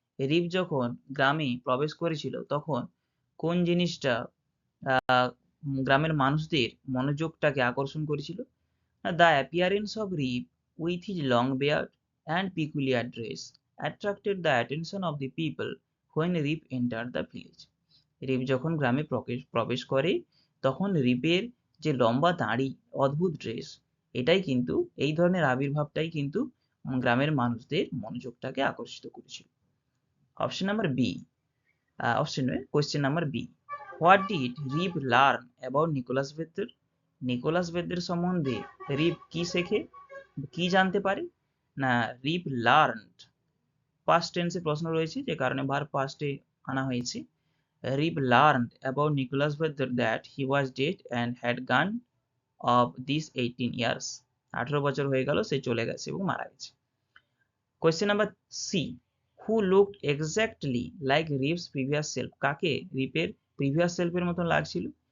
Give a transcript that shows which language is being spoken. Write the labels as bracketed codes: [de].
[bn] রিপ যখন গ্রামে প্রবেশ করেছিল তখন কোন জিনিসটা গ্রামের মানুষদের মনোযোগটাকে আকর্ষণ করেছিল? [en] The appearance of Rip with his long beard and peculiar dress attracted the attention of the people when Rip entered the village। [bn] রিপ যখন গ্রামে প্রবেশ করে তখন রিপের যে লম্বা দাড়ি, অদ্ভুত ড্রেস, এটাই কিন্তু, এই ধরনের আবির্ভাবটাই কিন্তু গ্রামের মানুষদের মনোযোগটাকে আকর্ষিত করেছিল। [en] Option number B, question number B, what did Rip learn about Nicholas Vedder. [bn] Nicolas ভেদার সম্বন্ধে রিপ কি শেখে, কি জানতে পারে না, [en] Rip learned, [bn] পাস্ট টেন্সে প্রশ্ন রয়েছে যে কারণে ভার্ব পাস্টে আনা হয়েছে। [en] Rip learned about Nicholas Vedder that he was dead and had gone of these 18 years। [bn] 18 বছর হয়ে গেল, সে চলে গেছে এবং মারা গেছে। [en] Question number C, who looked exactly like Rip's previous self. [bn] কাকে রিপের প্রিভিয়াস সেলফের মতন লাগছিল?